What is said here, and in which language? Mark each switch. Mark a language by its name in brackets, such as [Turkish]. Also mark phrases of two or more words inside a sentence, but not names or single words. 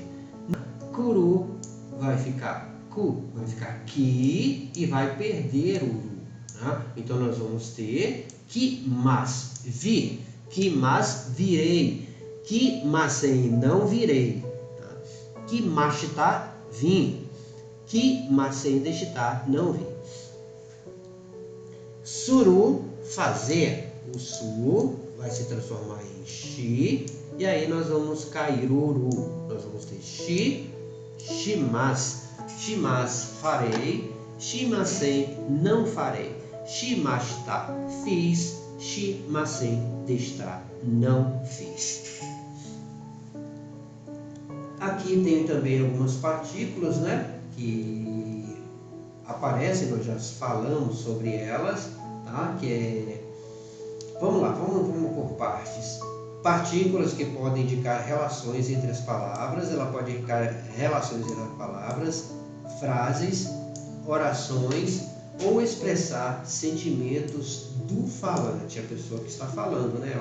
[Portuguese] Kuru vai ficar ki e vai perder o ru, tá? Então nós vamos ter kimasu, vir, kimasu, virei, kimasen, não virei, tá? Kimashita, vim, [Japanese] 来ません、でした, [Portuguese] não vim. Suru, fazer, o su vai se transformar em shi, e aí nós vamos cair o ru, nós vamos ter [Japanese] し、します、します, [Portuguese] farei, shimasen, não farei, shimashita, fiz, [Japanese] しません、でした, [Portuguese] não fiz. Aqui tem também algumas partículas, né, que aparecem, nós já falamos sobre elas, tá? Que é... Vamos lá, vamos por partes. Partículas que podem indicar relações entre as palavras, ela pode indicar relações entre as palavras, frases, orações ou expressar sentimentos do falante, a pessoa que está falando, né?